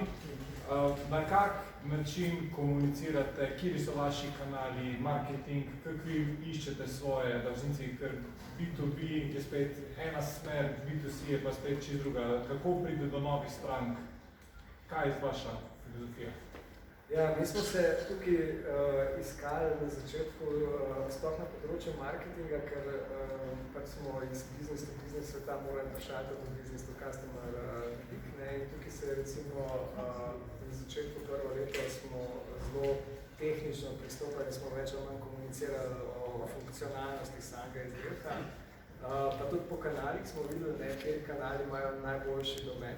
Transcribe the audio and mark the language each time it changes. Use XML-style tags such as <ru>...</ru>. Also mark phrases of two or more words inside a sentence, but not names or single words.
<sl>Na kak način komunicirate, kje so vaši kanali, marketing, kakvi iščete svoje davžnici, ker B2B je spet ena smer, B2C je pa spet čist druga. Kako pride do novih strank? Kaj je vaša filozofija? Ja, mi smo se tukaj iskali na začetku sploh na področju marketinga, ker pač smo iz</sl> <en>business to business</en> <sl>sveta morali vprašati od</sl> <en>business to customer</en> <sl>vidik. In tukaj se recimo na začetku prvo leto smo zelo tehnično pristopali, smo več ali manj komunicirali o funkcionalnosti samega izdelka. Pa tudi po kanalih smo videli, kateri kanali imajo najboljši domen.</sl>